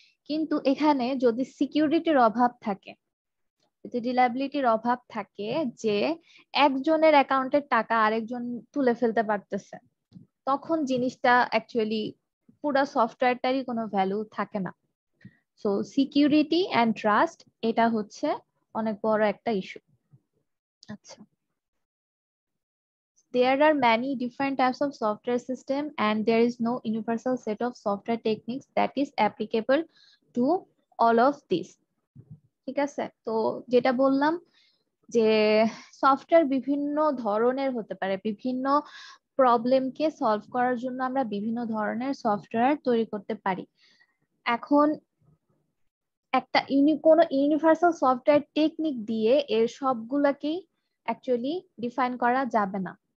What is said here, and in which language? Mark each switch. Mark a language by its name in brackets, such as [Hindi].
[Bangla] কিন্তু এখানে যদি সিকিউরিটির অভাব থাকে, যদি রিলায়েবিলিটির অভাব থাকে, যে একজনের অ্যাকাউন্টের টাকা আরেকজন তুলে ফেলতে পারতেছে, তখন জিনিসটা অ্যাকচুয়ালি পুরো সফটওয়্যারটারই কোনো ভ্যালু থাকে না। সো সিকিউরিটি অ্যান্ড ট্রাস্ট এটা হচ্ছে অনেক বড় একটা ইস্যু। আচ্ছা, [English] there are many different types of software system and there is no universal set of software techniques that is applicable to all of this. [Bangla] ঠিক আছে, তো যেটা বললাম যে সফটওয়্যার বিভিন্ন ধরনের হতে পারে, বিভিন্ন প্রবলেমকে সলভ করার জন্য আমরা বিভিন্ন ধরনের সফটওয়্যার তৈরি করতে পারি। এখন একটা কোনো ইউনিভার্সাল সফটওয়্যার টেকনিক দিয়ে এর সবগুলাকেই অ্যাকচুয়ালি ডিফাইন করা যাবে না।